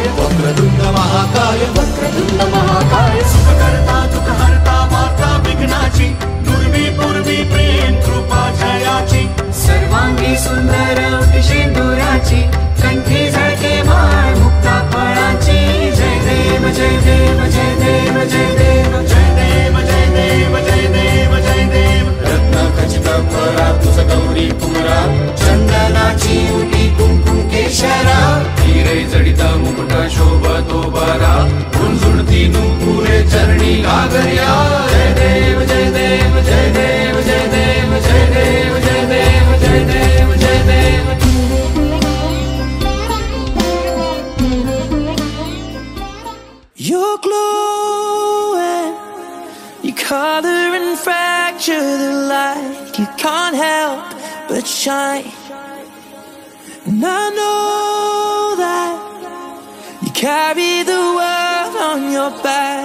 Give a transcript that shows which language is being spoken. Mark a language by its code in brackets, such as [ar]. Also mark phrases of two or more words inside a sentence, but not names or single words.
[sa] वक्रतुंड महाकाय वक्रतुंड महाकाय। [mr] सुखकर्ता दुःखहर्ता माता विघ्नाची दुर्वी पूर्वी प्रेम कृपा जयाची। सर्वांगी सुंदर सिंदुराची कंठी झळके माळ मुक्ता फळाची। जय देव जय देव जय देव जय देव जय देव जय देव जय देव जय देव। रत्न खचित परा तुझ गौरी कुमरा चंदनाची उटी कुंकुम केशरा। हिरे जडित मुकुट शोभतो बरा गुंजुळती नुपुरे चरणी घागर्या। जय देव जय देव जय देव जय देव जय देव जय देव जय देव जय देव। [en] You're glowing, you color and fracture the light. You can't help but shine. And I know that you carry the world on your back.